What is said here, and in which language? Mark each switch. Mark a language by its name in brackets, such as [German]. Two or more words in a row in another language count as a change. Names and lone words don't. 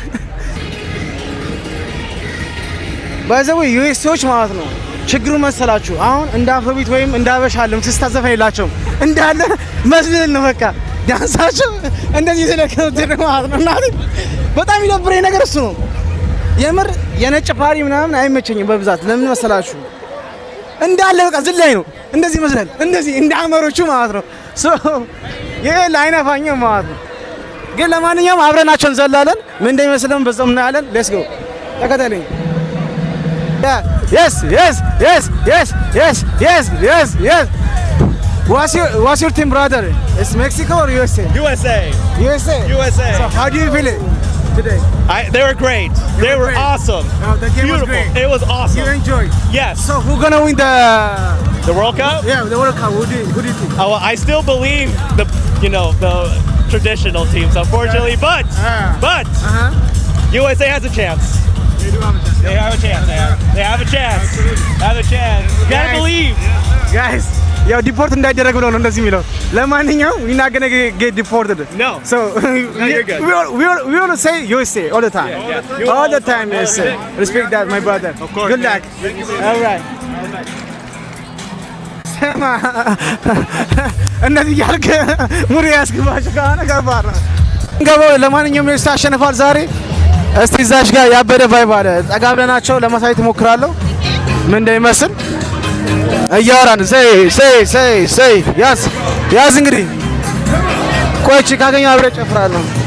[Amharic] ባይዘዌ ዩኤስኤዎች ማለት ነው ችግሩ መሰላችሁ። አሁን እንደ አፍሮቢት ወይም እንደ አበሻ ምትስታዘፈን የላቸውም እንዳለ መስልል ነው በቃ ዳንሳቸው እንደዚህ ስለከተተ ማለት ነው። እና በጣም ይደብረኝ ነገር እሱ ነው። የምር የነጭ ፓሪ ምናምን አይመቸኝም በብዛት። ለምን መሰላችሁ? እንዳለ በቃ ዝላይ ነው እንደዚህ መስላል እንደዚህ እንደ አመሮቹ ማለት ነው። ይሄ ላይነፋኝም ማለት ነው። ግን ለማንኛውም አብረናቸው እንዘላለን። ምን እንደሚመስለን በዛው እናያለን። [English] let's go [Amharic] ተከተለኝ። Yes. [English] What's your team, brother? It's Mexico or USA? USA. So how do you feel it today? They were great. They were great. awesome. Oh, the game Beautiful. was great. It was awesome. You enjoyed? Yes. So who's gonna win The World Cup? Yeah, the World Cup. Who do you think? Oh, well, I still believe the traditional teams, unfortunately, but USA has a chance. They have a chance. They have a chance. Have a chance. You gotta believe. Guys, [Amharic] ያው ዲፖርት እንዳይደረግ ብሎ ነው እንደዚህ የሚለው። ለማንኛውም [English] we're not gonna get deported. No. So you're good. we want to say USA all the time. Yeah. All the time USA. Respect that, my brother. Of course. Good luck. All right. [Amharic] እነዚህ ያልከ ሙሪ ያስገባቸው ከሆነ ከባድ ነው። ገባው። ለማንኛውም ዩኤስ አሸንፏል ዛሬ። እስቲ እዛች ጋር ያበደ ቫይብ አለ። ጠጋ ብለናቸው ለማሳየት እሞክራለሁ ምን እንደሚመስል እያወራን። ሰይ ያዝ እንግዲህ ቆይቼ ካገኘሁ አብሬ እጨፍራለሁ።